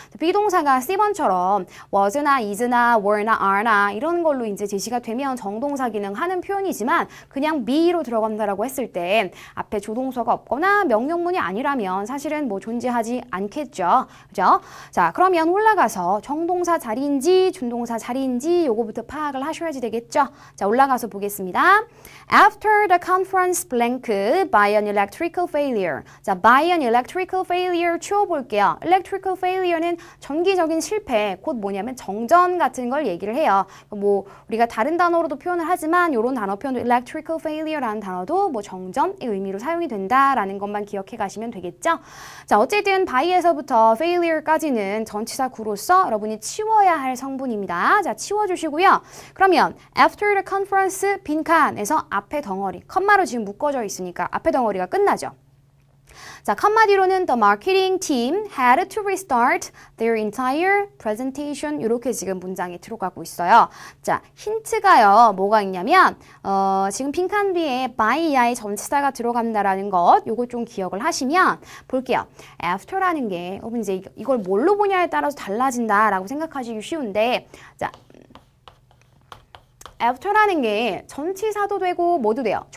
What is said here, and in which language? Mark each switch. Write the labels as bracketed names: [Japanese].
[Korean] 비동사가 C번처럼 was나 is나 were나 are나 이런 걸로 이제 제시가 되면 정동사 기능 하는 표현이지만 그냥 be로 들어간다라고 했을 때 앞에 조동사가 없거나 명령문이 아니라면 사실은 뭐 존재하지 않겠죠. 그죠? 자, 그러면 올라가서 정동사 자리인지 준동사 자리인지 요거부터 파악을 하셔야지 되겠죠. 자, 올라가서 보겠습니다. [English] After the conference blank by an electrical failure. [Korean] 자, [English] by an electrical failure [Korean] 치워볼게요. electrical failure는 전기적인 실패, 곧 뭐냐면 정전 같은 걸 얘기를 해요. 뭐 우리가 다른 단어로도 표현을 하지만 이런 단어 표현도 electrical failure라는 단어도 뭐 정전의 의미로 사용이 된다라는 것만 기억해 가시면 되겠죠. 자, 어쨌든 by에서부터 failure까지는 전치사 구로서 여러분이 치워야 할 성분입니다. 자, 치워주시고요. 그러면 [English] after the conference [Korean] 빈칸에서 앞에 덩어리, 컴마로 지금 묶어져 있으니까 앞에 덩어리가 끝나죠. 자, 컴마 뒤로는 [English] the marketing team had to restart their entire presentation [Korean] 이렇게 지금 문장이 들어가고 있어요. 자, 힌트가요. 뭐가 있냐면 지금 빈칸 뒤에 by의 전치사가 들어간다라는 것 요거 좀 기억을 하시면 볼게요. after라는 게 여러분 이제 이걸 뭘로 보냐에 따라서 달라진다라고 생각하시기 쉬운데 자, after라는 게 전치사도 되고 뭐도 돼요?